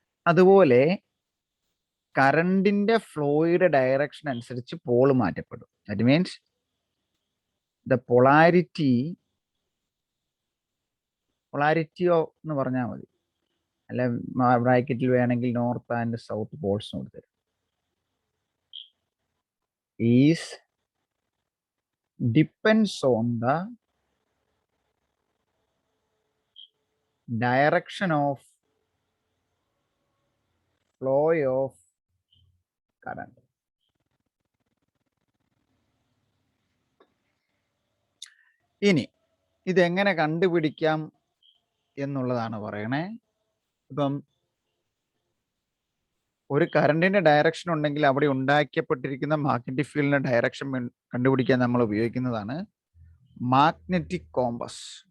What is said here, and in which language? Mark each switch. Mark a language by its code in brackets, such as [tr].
[ml] അതുപോലെ കറണ്ടിന്റെ ഫ്ലോയുടെ ഡയറക്ഷൻ അനുസരിച്ച് Paul മാറ്റപ്പെടും. [en] that means the polarity [ml] എന്ന് പറഞ്ഞാൽ മതി, അല്ല ബ്രാക്കറ്റിൽ വേണമെങ്കിൽ north and south Paul's കൊടുത്തരും. [en] Is depends on the direction of flow of current. [ml] ഇനി ഇതെങ്ങനെ കണ്ടുപിടിക്കാം എന്നുള്ളതാണ് പറയണേ. ഇപ്പം ഒരു കറണ്ടിന്റെ ഡയറക്ഷൻ ഉണ്ടെങ്കിൽ അവിടെ ഉണ്ടാക്കപ്പെട്ടിരിക്കുന്ന മാഗ്നറ്റിക് ഫീൽഡിന്റെ ഡയറക്ഷൻ കണ്ടുപിടിക്കാൻ നമ്മൾ ഉപയോഗിക്കുന്നതാണ് മാഗ്നറ്റിക് കോമ്പസ്.